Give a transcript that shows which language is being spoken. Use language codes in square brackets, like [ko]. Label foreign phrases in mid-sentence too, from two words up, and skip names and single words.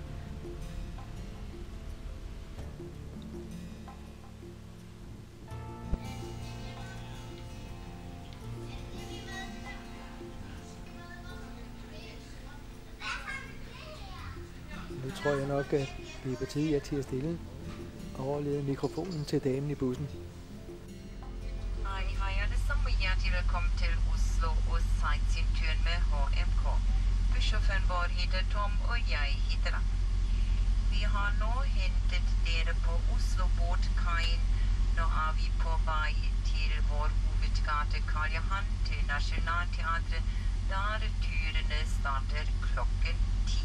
[da] Nu tror jeg nok, at vi er på tide at tage stille og overlede mikrofonen til damen i bussen. [no] Hej alle sammen. Hjertelig velkommen til Oslo og sightseeingturen med HMK. Bussjåføren vår heter Tom, og jeg heter Ann. Vi har nå hentet dere på Oslo båtkaien. Nå er vi på vei til vår hovedgate Karl Johan til Nationaltheatret, der turene starter klokken 10.